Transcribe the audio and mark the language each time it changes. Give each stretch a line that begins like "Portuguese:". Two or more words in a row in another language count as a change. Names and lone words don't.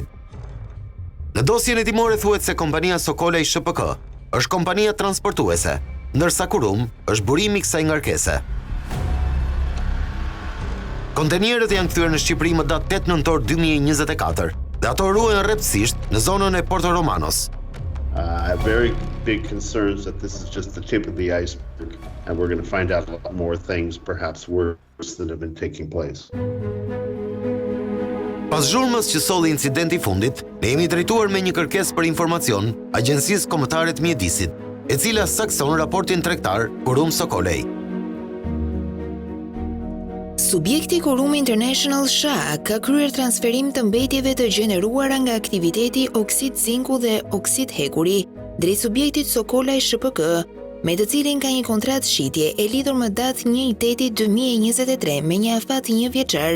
Albanian: Në dosjen hetimore thuhet se kompania Sokolaj SHPK është kompania transportuese, ndërsa Kurum është burimi i kësaj ngarkese. Kontenierët janë kthyer në Shqipëri më datë 8 nëntor 2024 dhe ato ruhen rreptësisht në zonën e Porto Romanos.
English: I have very big concerns that this is just the tip of the iceberg, and we're going to find out a lot more things, perhaps worse, that have been taking place.
Albanian: Pas zhurmës që solli incidenti i fundit, ne jemi drejtuar me një kërkesë për informacion Agjencisë Kombëtare të Mjedisit, e cila sakson raportin tregtar Kurum Sokolaj. Subjekti Kurum International SHA ka kryer transferim të mbetjeve të gjeneruara nga aktiviteti oksid zinku dhe oksid hekuri drejt subjektit Sokolaj SHPK, me të cilin ka një kontratë shitje e lidhur më datë 1/8/2023 me një afat 1 vjeçar.